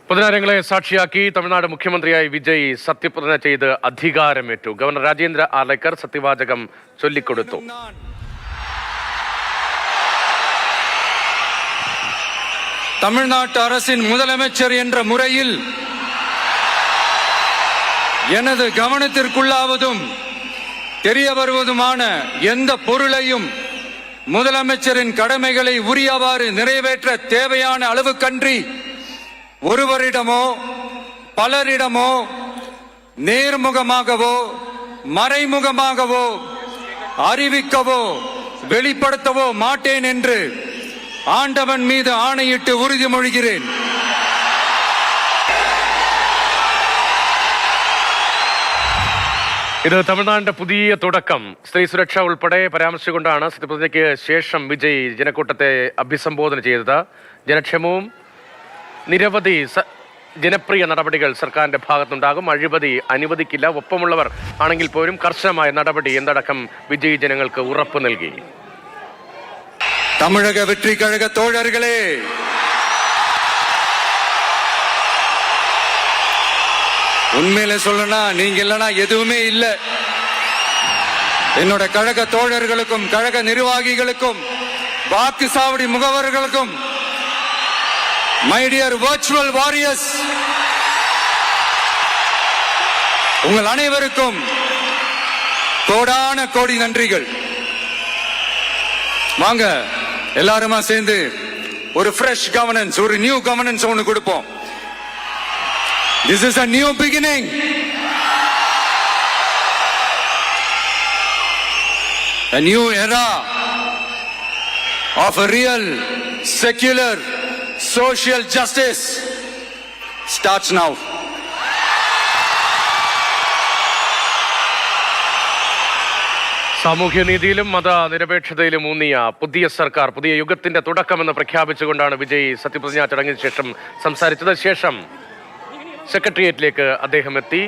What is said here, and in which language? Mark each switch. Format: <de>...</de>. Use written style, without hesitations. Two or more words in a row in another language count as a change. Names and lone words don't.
<ml>പൊതുജനങ്ങളെ സാക്ഷിയാക്കി തമിഴ്നാട് മുഖ്യമന്ത്രിയായി വിജയ് സത്യപ്രതിജ്ഞ ചെയ്ത് അധികാരമേറ്റു. ഗവർണർ രാജേന്ദ്ര ആർലേക്കർ സത്യവാചകം ചൊല്ലിക്കൊടുത്തു.</ml> <ta>தமிழ்நாட்டு அரசின் முதலமைச்சர் என்ற முறையில் எனது கவனத்திற்குள்ளாவதும் தெரிய வருவதுமான எந்த பொருளையும் முதலமைச்சரின் கடமைகளை உரியவாறு நிறைவேற்ற தேவையான அளவுக்கன்றி ஒருவரிடமோ பலரிடமோ நேர்முகமாகவோ மறைமுகமாகவோ அறிவிக்கவோ வெளிப்படுத்தவோ மாட்டேன் என்று ஆண்டவன் மீது ஆணையிட்டு உறுதிமொழிகிறேன்.</ta> <ml>ഇത് തമിഴ്നാടിന്റെ പുതിയ തുടക്കം. സ്ത്രീ സുരക്ഷ ഉൾപ്പെടെ പരാമർശിച്ചുകൊണ്ടാണ് സത്യപ്രതിജ്ഞയ്ക്ക് ശേഷം വിജയ് ജനക്കൂട്ടത്തെ അഭിസംബോധന ചെയ്തത്. ജനക്ഷേമവും നിരവധി ജനപ്രിയ നടപടികൾ സർക്കാരിന്റെ ഭാഗത്തുണ്ടാകും. അഴിമതി അനുവദിക്കില്ല, ഒപ്പമുള്ളവർ ആണെങ്കിൽ പോലും കർശനമായ നടപടി എന്നടക്കം വിജയ് ജനങ്ങൾക്ക് ഉറപ്പ് നൽകി.</ml> <ta>தமிழக வெற்றி கழக தோழர்களே, உண்மையில சொல்லனா நீங்க இல்லனா எதுவுமே இல்ல. என்னோட கழக தோழர்களுக்கும் கழக நிர்வாகிகளுக்கும் வாக்கு சாவடி முகவர்களுக்கும்</ta> <en>my dear virtual warriors,</en> <ta>உங்கள் அனைவருக்கும் கோடான கோடி நன்றிகள். வாங்க எல்லாருமா சேர்ந்து ஒரு</ta> <en>fresh governance,</en> <ta>ஒரு</ta> <en>new governance</en> <ta>ஒன்று கொடுப்போம்.</ta> <en>This is a new beginning. A new era of a real secular social justice starts now.</en> <ml>സാമൂഹ്യനീതിയിലും മതനിരപേക്ഷതയിലും ഊന്നിയ പുതിയ സർക്കാർ, പുതിയ യുഗത്തിന്റെ തുടക്കമെന്ന് പ്രഖ്യാപിച്ചുകൊണ്ടാണ് വിജയ് സത്യപ്രതിജ്ഞാ ചടങ്ങിന് ശേഷം സംസാരിച്ചത്. ശേഷം സെക്രട്ടേറിയറ്റിലേക്ക് അദ്ദേഹം എത്തി.</ml>